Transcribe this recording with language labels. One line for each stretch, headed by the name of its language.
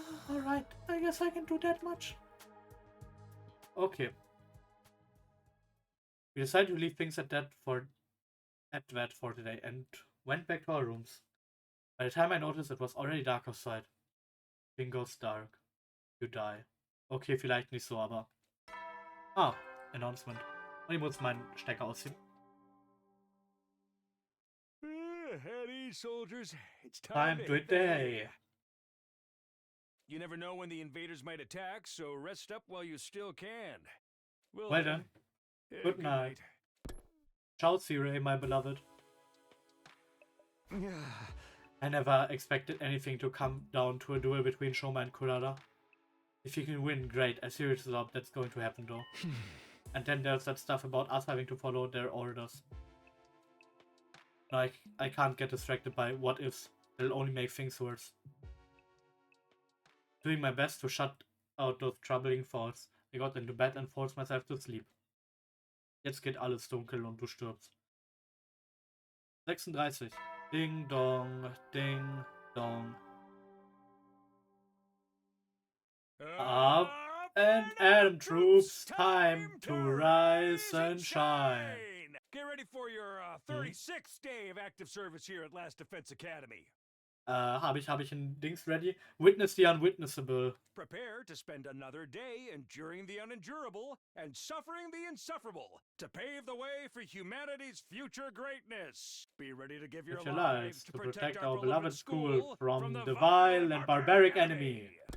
English: Alright, I guess I can do that much. Okay. We decided to leave things at that for today and went back to our rooms. By the time I noticed, it was already dark outside. Thing goes dark. You die.
German: Okay, vielleicht nicht so, aber... Ah, Announcement. Und ich muss meinen Stecker ausziehen.
English: At ease, soldiers. It's Time to day. You never know when the invaders might attack, so rest up while you still can. Well then. Good night. Ciao, Sire, my beloved. I never expected anything to come down to a duel between Shouma and Kurara. If you can win, great. I seriously doubt that's going to happen though. And then there's that stuff about us having to follow their orders. Like, I can't get distracted by what ifs. They'll only make things worse. Doing my best to shut out those troubling thoughts. I got into bed and forced myself to sleep.
German: Jetzt geht alles dunkel und du stirbst.
English: 36. Ding dong, ding dong. Up and Adam troops, time to rise and shine. Get ready for your 36th day of active service here at Last Defense Academy.
German: Habe ich ein Dings ready?
English: Witness the unwitnessable. Prepare to spend another day enduring the unendurable and suffering the insufferable to pave the way for humanity's future greatness. Be ready to give your lives to protect our beloved school from the vile and barbaric enemy.